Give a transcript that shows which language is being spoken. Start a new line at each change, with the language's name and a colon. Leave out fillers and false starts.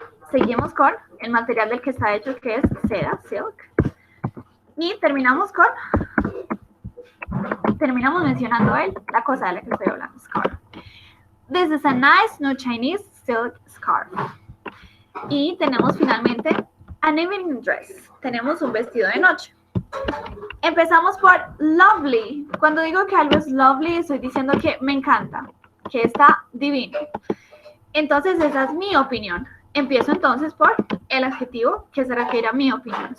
Spanish: Seguimos con el material del que está hecho, que es seda, silk. Y terminamos mencionando la cosa de la que estoy hablando, scarf.
English: This is a nice new Chinese silk scarf.
Spanish: Y tenemos finalmente
English: an evening dress.
Spanish: Tenemos un vestido de noche. Empezamos por lovely. Cuando digo que algo es lovely, estoy diciendo que me encanta, que está divino. Entonces, esa es mi opinión. Empiezo entonces por el adjetivo que se refiere a mi opinión.